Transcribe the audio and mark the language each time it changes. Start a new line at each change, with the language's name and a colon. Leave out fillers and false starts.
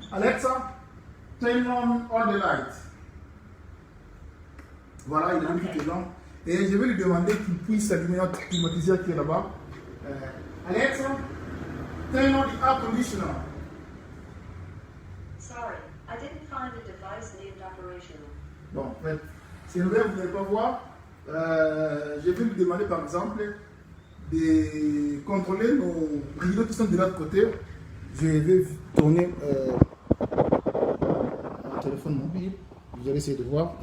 English: Alexa, turn on all the lights.
French: Voilà, il allume toutes les lampes. Et je vais lui demander qu'il puisse allumer notre climatiseur qui est là-bas.
English: Alexa, turn on the air conditioner. Sorry, I didn't find the device named operational.
French: Bon, en fait, c'est vrai, vous n'allez pas voir. Je vais lui demander par exemple de contrôler nos rideaux qui sont de l'autre côté. Je vais tourner mon téléphone mobile. Vous allez essayer de voir.